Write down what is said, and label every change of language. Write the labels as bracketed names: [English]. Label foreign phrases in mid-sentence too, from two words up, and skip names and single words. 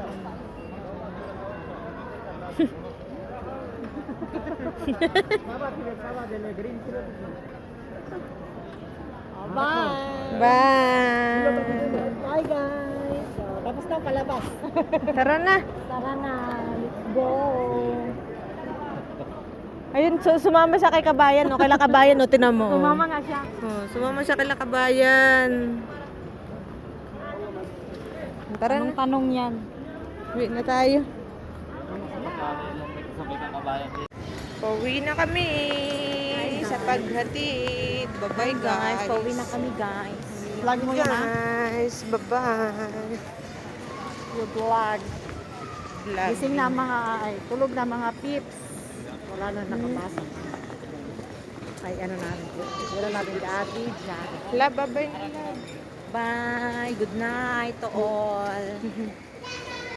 [English] Bye! Bye! Bye guys! [Filipino] So, tapos na palabas. Tara na. Tara na, [English] let's go! [Filipino] Ayun, sumama siya kay Kabayan, no? Kaila Kabayan, no? Tinan mo. Sumama nga siya. Oh, sumama siya kaila Kabayan. Tara na. Anong tanong yan? Uwi na tayo. Pauwi na kami sa paghatid. [English] Bye-bye, guys. [Filipino] Pauwi na kami guys. Vlog mo yun ha? [English] Guys, bye-bye. Good vlog. Vlog. [Filipino] Gising na mga, ay, tulog na mga pips. Wala na nakapasok. Ay, ano natin. Wala natin ka-ati dyan. Love, bye-bye na love. [English] Bye. Good night to all.